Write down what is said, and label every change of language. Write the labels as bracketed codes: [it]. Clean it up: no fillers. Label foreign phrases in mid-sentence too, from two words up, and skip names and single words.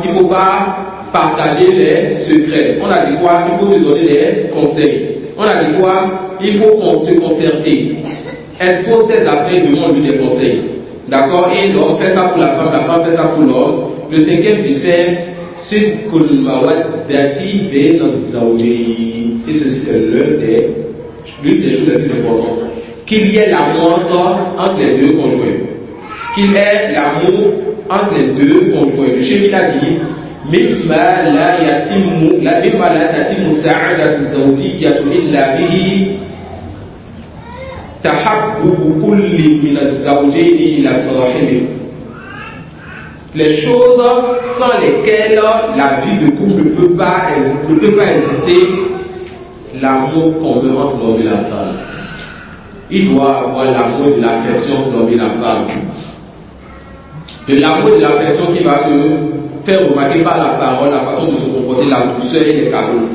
[fr] Il ne faut pas partager les secrets. On a dit quoi? Il faut se donner des conseils. On a dit quoi? Il faut se concerter. expose ses affaires, demande-lui des conseils. D'accord? Et l'homme fait ça pour la femme fait ça pour l'homme. Le cinquième dit faire [ar] صدق المودة بين الزوجين. [fr] Et ceci c'est l'une des choses les plus importantes. Qu'il y ait l'amour entre les deux conjoints. Qu'il y ait l'amour entre les deux conjoints. Le Cheikh a dit [ar] مما لا يتم سعادة زوجية إلا به تحبب كل من الزوجين إلى صاحبه. [fr] Les choses sans lesquelles la vie de couple ne peut pas exister, l'amour commun entre l'homme et la femme. Il doit avoir l'amour et de l'affection entre l'homme et la femme. De l'amour et de l'affection qui va se faire remarquer par la parole, la façon de se comporter, la douceur et les cadeaux.